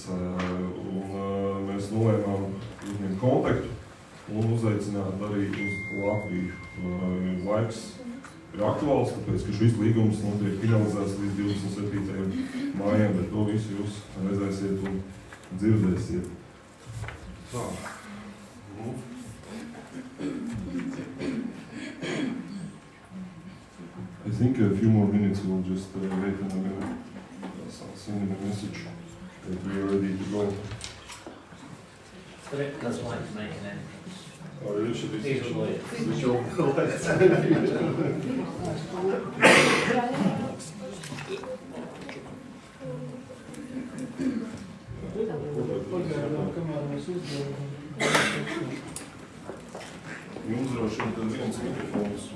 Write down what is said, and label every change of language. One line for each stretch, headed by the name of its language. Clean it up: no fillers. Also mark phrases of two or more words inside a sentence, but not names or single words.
Latvian: Un mēs nolēmām uzņemt kontaktu un uzaicināt arī uz Latviju. Laiks ir aktuāls, tāpēc, ka šis līgums tiek finalizēts līdz 27. mājām, bet to visu jūs redzēsiet un dzirdēsiet. Tā.
English: I think a few more minutes we'll just wait and I'm going to send him a message that we are ready to go. But it doesn't like to make an end. Or it should be Switch
Latvian: Jums droši vien tad viens mikrofons.